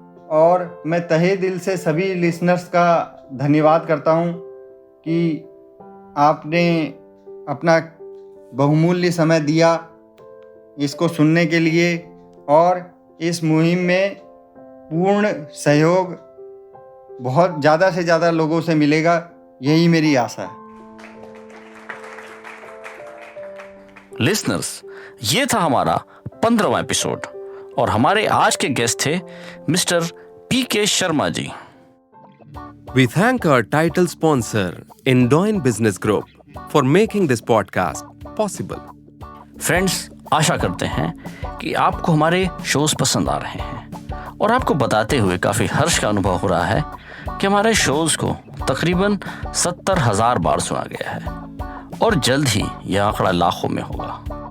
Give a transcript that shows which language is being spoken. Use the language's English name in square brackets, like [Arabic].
[Hindi] और मैं तहे दिल से सभी लिसनर्स का धन्यवाद करता हूं कि आपने अपना बहुमूल्य समय दिया इसको सुनने के लिए, और इस मुहिम में पूर्ण सहयोग बहुत ज़्यादा से ज़्यादा लोगों से मिलेगा, यही मेरी आशा है। लिसनर्स, ये था हमारा 15वां एपिसोड और हमारे आज के गेस्ट थे mister PK Sharma ji. [English] We thank our title sponsor, Indoin Business Group, for making this podcast possible. [Hindi] Friends, आशा करते हैं कि आपको हमारे शोज पसंद आ रहे हैं और आपको बताते हुए काफ़ी हर्ष का अनुभव हो रहा है कि हमारे शोज को तकरीबन 70,000 बार सुना गया है और जल्द ही यह आंकड़ा लाखों में होगा।